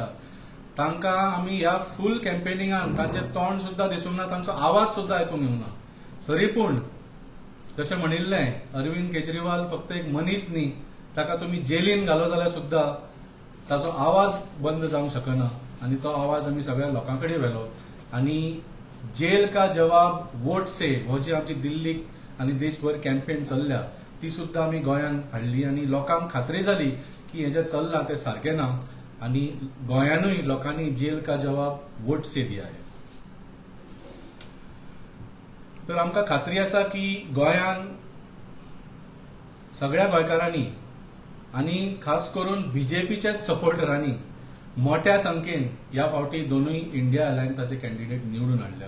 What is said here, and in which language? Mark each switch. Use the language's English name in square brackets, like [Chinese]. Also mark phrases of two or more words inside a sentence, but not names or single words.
[Konkani] तांकां आमी ह्या फूल कॅम्पेनिंगान तांचें तोंड सुद्दां दिसूंक ना, तांचो आवाज सुद्दां आयकूंक येवंक ना. तरी पूण जशें म्हणिल्लें अरविंद केजरीवाल फक्त एक मनीस न्ही, ताका तुमी जेलीन घालो जाल्यार सुद्दां ताचो आवाज बंद जावंक शकना. आनी तो आवाज आमी सगळ्या लोकां कडेन व्हेलो. आनी [Hindi] जेल का जवाब वोट से [Konkani] हो जी आमची दिल्लीक आनी देशभर कॅम्पेन चल्ल्या ती सुद्दां आमी गोंयान हाडली आनी लोकांक खात्री जाली की हें जें चल्लां तें सारकें ना आनी गोंयानूय लोकांनी [Hindi] जेल का जवाब वोट से दिया है. [Konkani] तर आमकां खात्री आसा की गोंयान सगळ्या गोंयकारांनी आनी खास करून बीजेपीच्याच सपोर्टरांनी मोठ्या संख्येन ह्या फावटी 2 इंडिया अलायन्साचे कॅन्डिडेट निवडून हाडल्या.